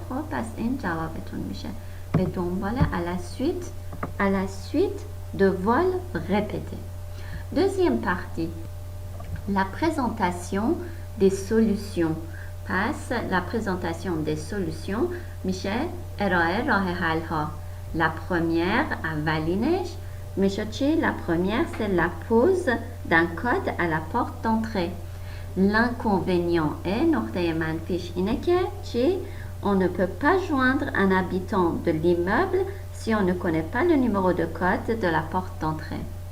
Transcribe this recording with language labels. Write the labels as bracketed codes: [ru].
[fa] خب پس این جوابتون میشه به دنبال [fr] à la suite de vols répétés. deuxième partie، la présentation des solutions. [fa] پس [fr] la présentation des solutions [fa] میشه ارائه راه حل ها. [fr] la première، [fa] اولینش میشه چی؟ [fr] la première c'est la pose d'un code à la porte d'entrée. l'inconvénient est، [fa] نقطه منفیش اینه که چی؟ [fr] on ne peut pas joindre un habitant de l'immeuble si on ne connaît pas le numéro de code de la porte d'entrée.